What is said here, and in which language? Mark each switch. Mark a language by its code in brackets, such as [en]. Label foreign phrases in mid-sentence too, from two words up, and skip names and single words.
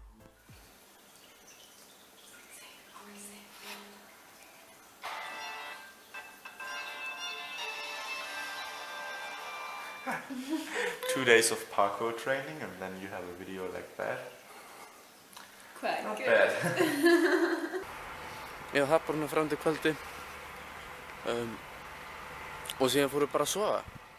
[en] Two days of parkour training and then you have a video like that. Quite Not good. bad. [is] Já, það bara fram til kvöldi. Og síðan fórum við bara að sofa.